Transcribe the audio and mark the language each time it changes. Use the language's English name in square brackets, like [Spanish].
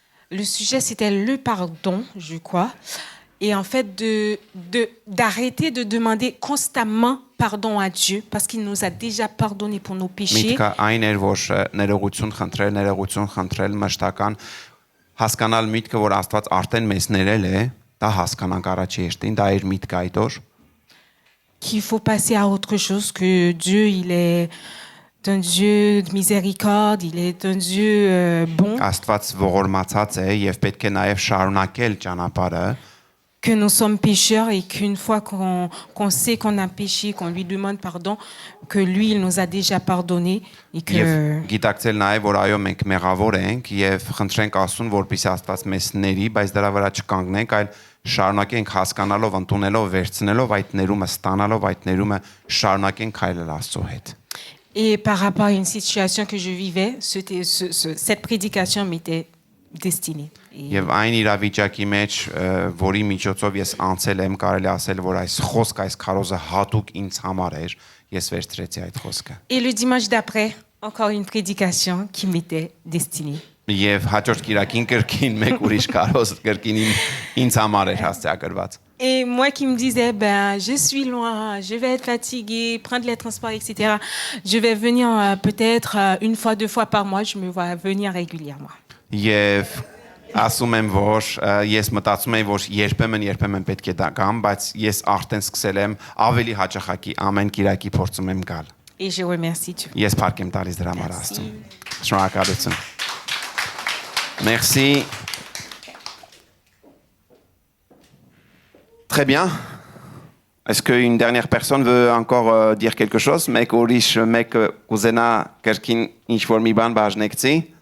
[French] Le sujet, c'était le pardon, je crois. Et en fait, d'arrêter de demander constamment pardon à Dieu parce qu'il nous a déjà pardonné pour nos péchés. [Armenian] Միտքը այն էր, որ ներողություն խնդրել, մշտական հասկանալ միտքը, որ Աստված արդեն մեզ ներել է, դա հասկանանք առաջի հերթին, դա էր միտքը այդ օր։ [French] Qu'il faut passer à autre chose, que Dieu, il est un Dieu de miséricorde, il est un Dieu bon. [Armenian] Աստված ողորմացած է եւ պետք է նաեւ շարունակել ճանապարհը։ [French] Que nous sommes pécheurs et qu'une fois qu'on sait qu'on a péché, qu'on lui demande pardon, que lui, il nous a déjà pardonné et que... [Armenian] Եվ գիտակցել նաեւ որ այո մենք մեղավոր ենք եւ խնդրենք Աստծուն որպեսզի Աստված մեզ ների, բայց դրա վրա չկանգնենք, այլ շարունակենք հասկանալով, ընդունելով, վերցնելով այդ ներումը, ստանալով այդ ներումը, շարունակենք քայլել Աստծո հետ։ [French] Et par rapport à une situation que je vivais, cette prédication m'était destinée. [Armenian] Եվ այն իրավիճակի մեջ, որի միջոցով ես անցել եմ, կարելի ասել, որ այս խոսքը, այս քարոզը հատուկ ինձ համար էր, ես վերցրեցի այդ խոսքը։ [French] Et le dimanche d'après, encore une prédication qui m'était destinée. [Armenian] Եվ հաջորդ կիրակին կրկին մեկ ուրիշ քարոզ կրկին ինձ համար էր հասցեագրված։ [French] Et moi qui me disais, ben, je suis loin, je vais être fatiguée, prendre les transports, etc. Je vais venir peut-être une fois, 2 fois par mois, je me vois venir régulièrement. [Armenian] Եվ ասում եմ, որ ես մտածում եմ, որ երբեմն պետք է դա գամ, բայց ես արդեն սկսել եմ ավելի հաճախակի ամեն կիրակի փորձում եմ գալ։ [French] Et je remercie Dieu. [Armenian] Ես փառք եմ տալիս դրա համար [French] Merci. [Armenian] Աստծուն։ Շնորհակալություն։ [French] Merci. Très bien. Est-ce qu'une dernière personne veut encore dire quelque chose? [Armenian] Մեկ ուրիշ մեկ կուզենա կրկին ինչ-որ մի բան բաժնեկցի?